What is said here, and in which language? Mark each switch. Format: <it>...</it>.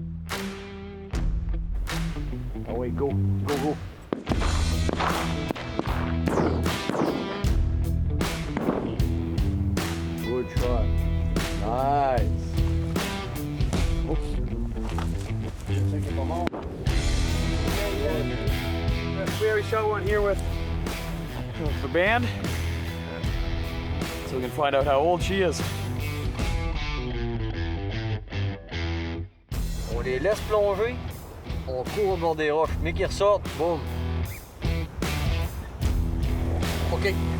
<fr>Ah oui,</fr> <en>go, go, go. Good shot. Nice. Oups.</en> <fr>Je sais qu'il est pas mort.</fr> <en>We already shot one here with the band, so we can find out how old she is.</en> <fr>On les laisse plonger, on court au bord des roches, mais qu'ils ressortent, boum. OK.</fr>